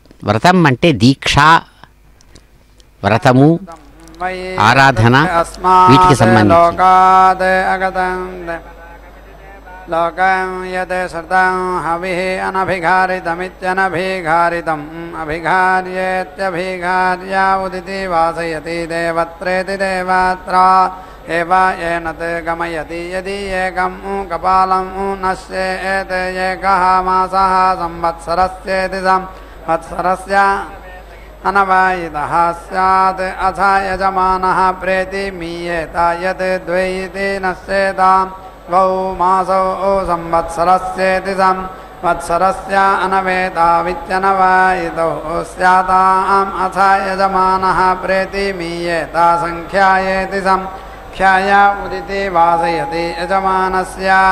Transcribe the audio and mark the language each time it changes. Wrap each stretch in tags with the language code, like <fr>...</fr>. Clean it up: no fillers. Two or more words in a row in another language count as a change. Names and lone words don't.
<te>వ్రతం అంటే దీక్ష, వ్రతము, ఆరాధన వీటికి సంబంధించి.</te> <sa>లోకం యత్ శ్రుతం హవిః అనభిఘారితమిత్యనభిఘారితం అభిఘార్యేత్యభిఘార్య ఉదితి వాసయతి దేవత్రేతి దేవత్రా एव येनत् गमयति यदि एकं कपालं नश्येत् एकः मासः संवत्सरस्येति संवत्सरस्य अनवायितः स्यात् अथ यजमानः प्रेति मीयेत यत् द्वै इति नश्येतां द्वौ मासौ संवत्सरस्येति संवत्सरस्य अनवेतावित्यनवायितौ स्याताम् अथ यजमानः प्रेति मीयेत सङ्ख्यायेति ख्याय उदिति वासयति यजमानस्य</sa>